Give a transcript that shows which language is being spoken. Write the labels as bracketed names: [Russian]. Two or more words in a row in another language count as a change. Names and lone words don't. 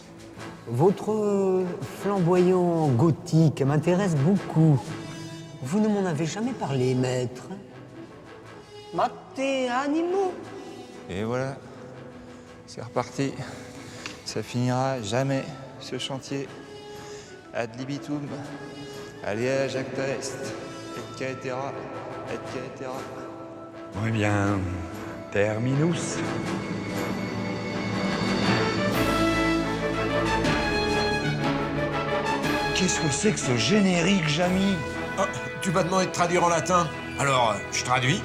[French] Votre flamboyant gothique m'intéresse beaucoup. Vous ne m'en avez jamais parlé, maître. [Latin] Mate animo. [French] Et voilà, c'est reparti. Ça finira jamais, ce chantier. [Latin] Ad libitum, alea jacta est, et caetera, et caetera. [French] Eh bien, terminus. Qu'est-ce que c'est que ce générique, Jamy? Oh, tu m'as demandé de traduire en latin, alors je traduis.